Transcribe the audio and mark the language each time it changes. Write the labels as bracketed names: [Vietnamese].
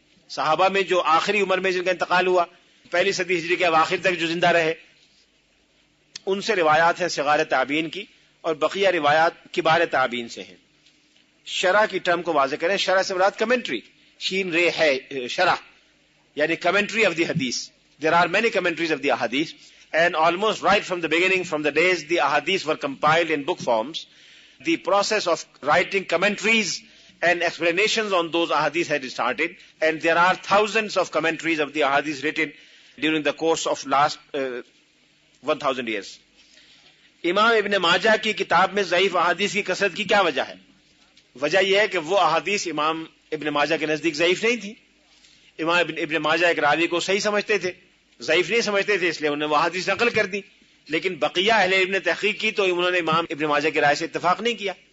[Urdu] صحابہ میں جو آخری عمر میں جن کا انتقال ہوا، پہلی صدی ہجری کے اواخر تک جو زندہ رہے، ان سے روایات ہیں صغار تابعین کی، اور بقیہ روایات کبار تابعین سے ہیں. شرح کی ٹرم کو واضح کریں. شرح سے مراد کمنٹری، شین رے ہے شرح، یعنی کمنٹری آف دی حدیث. [English] There are many commentaries of the ahadith, and almost right from the beginning, from the days the ahadith were compiled in book forms, the process of writing commentaries and explanations on those ahadith had started, and there are thousands of commentaries of the ahadith written during the course of last 1000 years. [Urdu] امام ابن ماجہ کی کتاب میں ضعیف احادیث کی کثرت کی کیا وجہ ہے؟ وجہ یہ ہے کہ وہ احادیث امام ابن ماجہ کے نزدیک ضعیف نہیں تھی. امام ابن ماجہ ایک راوی کو صحیح سمجھتے تھے، ضعیف نہیں سمجھتے تھے، اس لیے انہوں نے وہ احادیث نقل کر دی. لیکن بقیہ اہل علم نے تحقیق کی تو انہوں نے امام ابن ماجہ کی رائے سے اتفاق نہیں کیا.